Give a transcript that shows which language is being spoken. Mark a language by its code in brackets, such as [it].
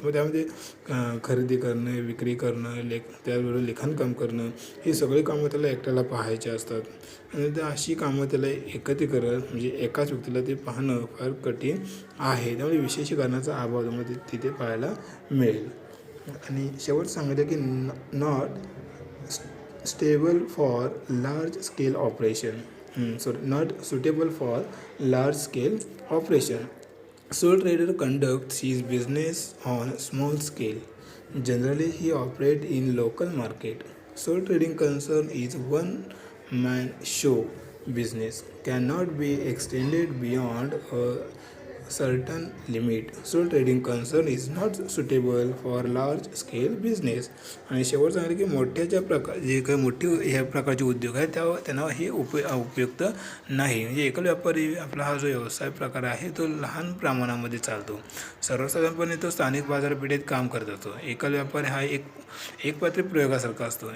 [mr] मग त्यामध्ये खरेदी करणं, विक्री करणं, त्याचबरोबर लिखाणकाम करणं ही सगळी कामं त्याला एकट्याला पाहायची असतात आणि अशी कामं त्याला एकत्रीकरण म्हणजे एकाच व्यक्तीला ते पाहणं फार कठीण आहे. त्यामुळे विशेषीकरणाचा अभाव त्यामध्ये तिथे पाहायला मिळेल. आणि शेवट सांगितलं की [en] Not stable for large scale operation. Not suitable for large scale operation. Sole trader conducts his business on small scale. Generally he operates in local market. Sole trading concern is one man show business, cannot be extended beyond a certain limit. Sole trading concern is not suitable for large scale business. [mr] आणि शेवट सांगितलं की मोठ्याच्या प्रकार जे काही मोठी ह्या प्रकारचे उद्योग आहेत त्यांना हे उपयुक्त नाही. म्हणजे एकल व्यापारी आपला हा जो व्यवसाय प्रकार आहे तो लहान प्रमाणामध्ये चालतो. सर्वसाधारणपणे तो स्थानिक बाजारपेठेत काम करत असतो. एकल व्यापारी हा एक पात्री प्रयोगासारखा असतो.